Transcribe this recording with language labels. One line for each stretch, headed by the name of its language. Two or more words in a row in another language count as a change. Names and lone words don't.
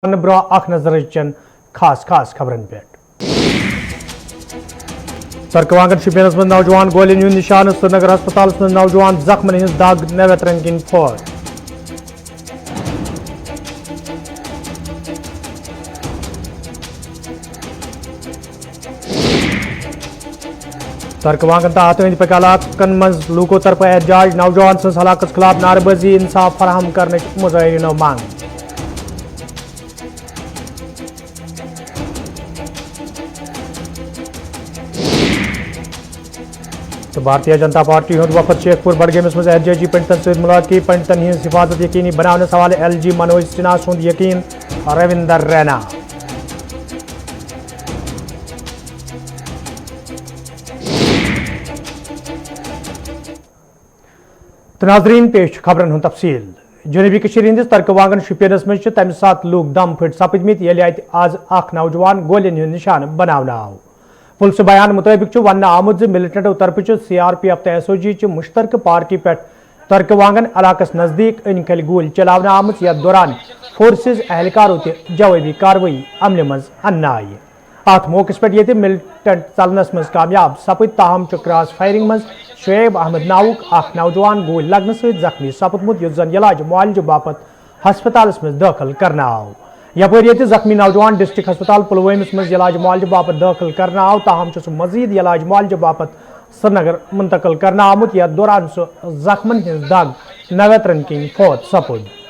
Kashmiri: ब्रो अख नजर चन खास खास खबरन पे तरकवांगन शुपियनस मज नौजवान गोलियन हुंद निशान श्रीनगर अस्पताल मज नौजवान जख्मन हिंद दाग नवेत रंगीन फौज तरकवांगन तो अत अंद पक इलाकन मज लूको तरफ एहतजाज नौजवान सज हलाकत खिलाफ नारेबाजी इंसाफ फराहम करने मुजाहिरीनो मांग। तो भारतीय जनता पार्टी हुंद वफद शेखपुर बडगेमस मज एहतजाजी पंडितन सत मुलाकात पंडितन हिंद हिफाजत यकीनी बनाने हवाले LG मनोज सिन्हा सुंद यकीन रविंदर रैना। तो नाजरीन पेश खबरन हुंद तफसील जनूबी कश्मीर हिंदिस तरकवांगन शुपियनस मज तमि सात लूक दम फट सपदमित येले अत आज अख नौजवान गोलियन हुंद निशान बनावना आव। पुलिस बयान मुताबिक वन आमुद मिलिटेंटो तरफ CRPF तो SOG मुश्तरक पार्टी पे तरकवांगन इलाकस नजदीक अनकल गोल चलावना आमुत यथ दौरान फोर्सेज एहलकारों ते जवाबी कार्रवाई अमल मज अन्न आई। अत मौके पे ये मिलिटेंट चलनस मज कामयाब सपद ताहम
English: cross firing
Kashmiri: मज शुएब अहमद नाउक अख नौजवान गोल लगने सत जख्मी सपदमुत युस जन इलाज मुआलजे बापत हस्पताल मज दाखिल करना आव। यपर ये जख्मी नौजवान डिस्ट्रिक्ट हस्पताल पुलवामस मज इलाज मुआलजे बापत दाखिल करना आव ताहम मजीद इलाज मुआलजे बापत श्रीनगर मुंतकिल करना आमुत यथ दौरान सह जख्मन हिंद दाग नवेत रंगीन फौत सपुद।